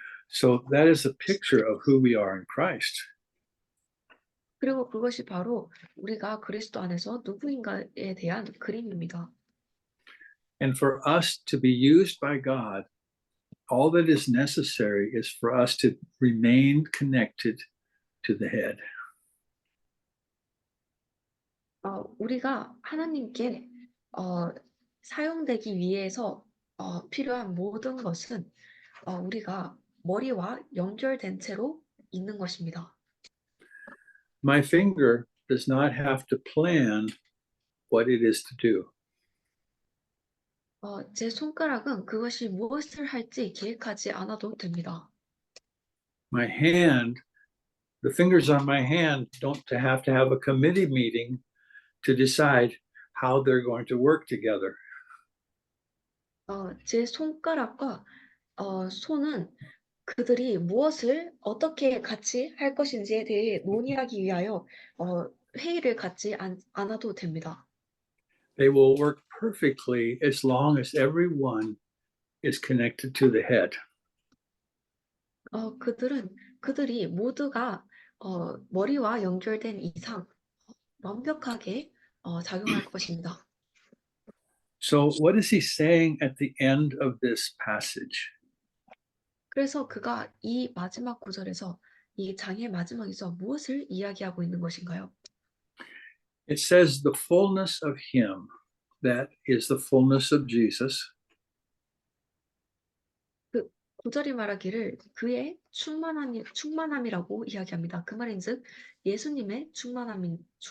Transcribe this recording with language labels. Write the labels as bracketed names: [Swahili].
[English] So that is a picture of who we are in Christ. [Korean] 그리고 그것이 바로 우리가 그리스도 안에서 누구인가에 대한 그림입니다. [English] And for us to be used by God, all that is necessary is for us to remain connected to the head. [Korean] 우리가 하나님께 사용되기 위해서 필요한 모든 것은 우리가 머리와 연결된 채로 있는 것입니다. [English] My finger does not have to plan what it is to do. [Korean] 제 손가락은 그것이 무엇을 할지 계획하지 않아도 됩니다. [English] My hand, the fingers on my hand don't have to have a committee meeting to decide how they're going to work together. [Korean] 제 손가락과 손은 그들이 무엇을 어떻게 같이 할 것인지에 대해 논의하기 위하여 회의를 갖지 않아도 됩니다. [English] They will work perfectly as long as everyone is connected to the head. [Korean] 그들이 모두가 머리와 연결된 이상 완벽하게 작용할 것입니다. [English] So, what is he saying at the end of this passage? [Korean] 그래서 그가 이 마지막 구절에서 이 장의 마지막에서 무엇을 이야기하고 있는 것인가요? [English] It says the fullness of him, that is the fullness of Jesus, [Korean] 그 구절이 말하기를 그의 충만함이라고 이야기합니다. 그 말인즉 예수님의 충만함입니다.